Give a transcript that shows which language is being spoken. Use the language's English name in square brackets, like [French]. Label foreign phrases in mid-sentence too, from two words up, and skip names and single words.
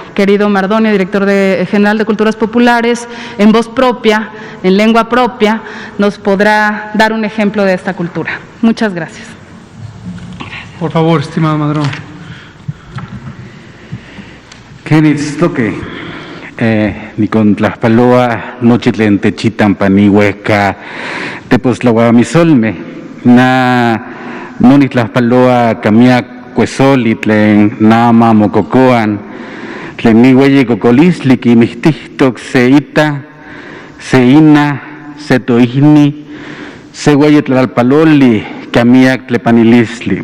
[Spanish] Querido Mardonio, director general de Culturas Populares, en voz propia, en lengua propia, nos podrá dar un ejemplo de esta cultura. Muchas gracias. Por favor, estimado Mardonio. [Eastern Huasteca Nahuatl] Ni con Tlaxpaloa, Nochitlen Techitan Panihueca, Tepoztlahuamisolme, no ni Tlaxpaloa, Camiac, Cuesolitlen, Nama, Mococoan, Tlen Nihueye Cocolisli, Quimistihtoc, Seita, Seina, Setoihni, Sehueye Tlalpaloli, Camiac, Tlepanilisli.